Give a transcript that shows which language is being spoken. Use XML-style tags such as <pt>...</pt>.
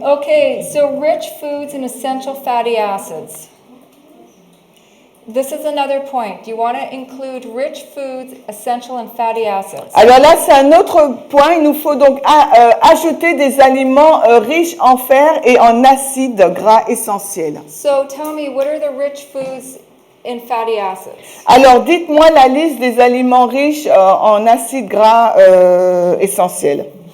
<en>Okay, so rich foods and essential fatty acids. This is another point. You want to include rich foods, essential and fatty acids.</en> <fr>Alors là, c'est un autre point. Il nous faut donc ajouter des aliments riches en fer et en acides gras essentiels.</fr> <en>So tell me, what are the rich foods in fatty acids?</en> <fr>Alors, dites-moi la liste des aliments riches en acides gras essentiels.</fr>